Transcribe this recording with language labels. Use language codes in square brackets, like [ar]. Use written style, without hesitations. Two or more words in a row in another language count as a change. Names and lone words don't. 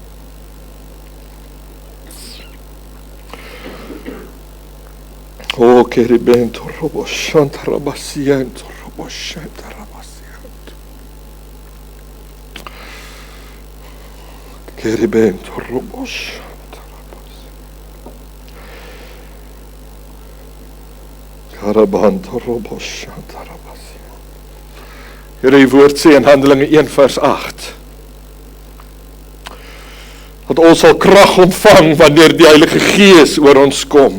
[af] Oh, kerebento roboshanta rabashia, roboshanta rabashia. Kerebento roboshanta. Here, die woord sê in Handelinge 1 vers 8 dat ons sal krag ontvang wanneer die Heilige Gees oor ons kom.